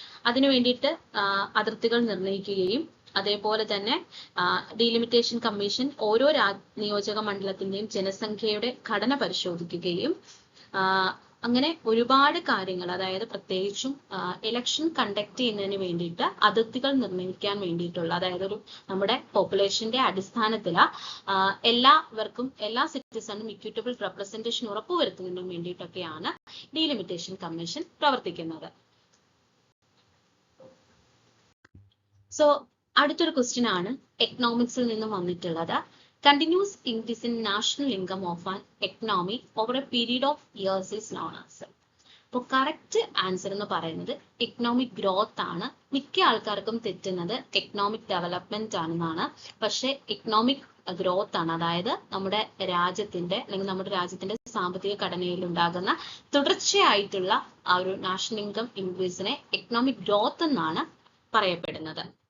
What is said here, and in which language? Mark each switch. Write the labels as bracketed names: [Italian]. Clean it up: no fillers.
[Malayalam] അതിനു വേണ്ടിയിട്ട് അതിർത്തികൾ നിർണ്ണയിക്കുകയും അതേപോലെ തന്നെ ഡീലിമിറ്റേഷൻ കമ്മീഷൻ ഓരോ നിയോജക മണ്ഡലത്തിന്റെയും ജനസംഖ്യയുടെ ഘടന പരിശോധിക്കുകയും അങ്ങനെ ഒരുപാട് കാര്യങ്ങൾ, അതായത് പ്രത്യേകിച്ചും ഇലക്ഷൻ കണ്ടക്ട് ചെയ്യുന്നതിന് വേണ്ടിയിട്ട് അതിർത്തികൾ നിർണ്ണയിക്കാൻ വേണ്ടിയിട്ടുള്ള, അതായത് ഒരു നമ്മുടെ പോപ്പുലേഷന്റെ അടിസ്ഥാനത്തിൽ എല്ലാവർക്കും എല്ലാ സിറ്റിസണും ഇക്വിറ്റബിൾ റെപ്രസെന്റേഷൻ ഉറപ്പുവരുത്തുന്നതിനും വേണ്ടിയിട്ടൊക്കെയാണ് ഡീലിമിറ്റേഷൻ കമ്മീഷൻ പ്രവർത്തിക്കുന്നത്. സോ അടുത്തൊരു ക്വസ്റ്റ്യൻ ആണ് എക്കണോമിക്സിൽ നിന്നും വന്നിട്ടുള്ളത്. [English] Continuous increase in national income of an economy over a period of years is known as. [Malayalam] അപ്പോൾ കറക്റ്റ് ആൻസർ എന്ന് പറയുന്നത് എക്കണോമിക് ഗ്രോത്ത് ആണ്. മിക്ക ആൾക്കാർക്കും തെറ്റുന്നത് എക്കണോമിക് ഡെവലപ്മെന്റ് ആണെന്നാണ്. പക്ഷെ എക്കണോമിക് ഗ്രോത്ത് ആണ്. അതായത് നമ്മുടെ രാജ്യത്തിന്റെ അല്ലെങ്കിൽ നമ്മുടെ രാജ്യത്തിന്റെ സാമ്പത്തിക ഘടനയിൽ ഉണ്ടാകുന്ന തുടർച്ചയായിട്ടുള്ള ആ ഒരു നാഷണൽ ഇൻകം ഇൻക്രീസിനെ എക്കണോമിക് ഗ്രോത്ത് എന്നാണ് പറയപ്പെടുന്നത്.